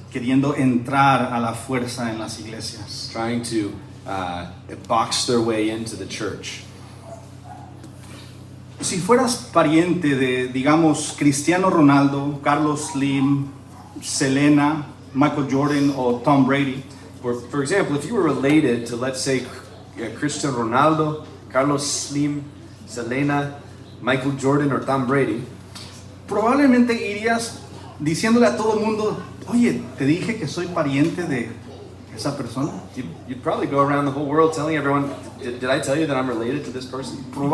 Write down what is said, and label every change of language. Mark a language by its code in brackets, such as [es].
[es] Queriendo entrar a la fuerza en las iglesias. [en] Trying to box their way into the church. [es] Si fueras pariente de, digamos, Cristiano Ronaldo, Carlos Slim, Selena, Michael Jordan o Tom Brady, [en] For example, if you were related to, let's say, Cristiano Ronaldo, Carlos Slim, Selena, Michael Jordan or Tom Brady, [es] probablemente irías diciéndole a todo el mundo, oye, te dije que soy pariente de esa persona. [en] you'd probably go around the whole world telling everyone, did I tell you that I'm related to this person?